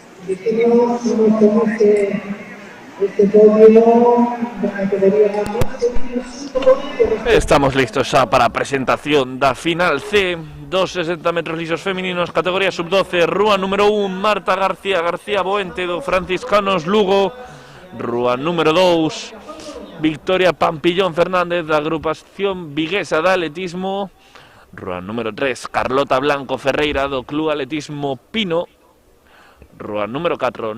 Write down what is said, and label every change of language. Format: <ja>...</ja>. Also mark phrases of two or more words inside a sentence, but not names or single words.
<es>Decidimos este podio de la categoría</es> <gl>Estamos listos xa para a presentación da final C dos 60 metros lisos femininos, categoría sub-12, rúa número 1, Marta García Boente do Franciscanos Lugo, rúa número 2, Victoria Pampillón Fernández da agrupación viguesa de atletismo, rúa número 3, Carlota Blanco Ferreira do Club Atletismo Pino, rúa número 4,</gl>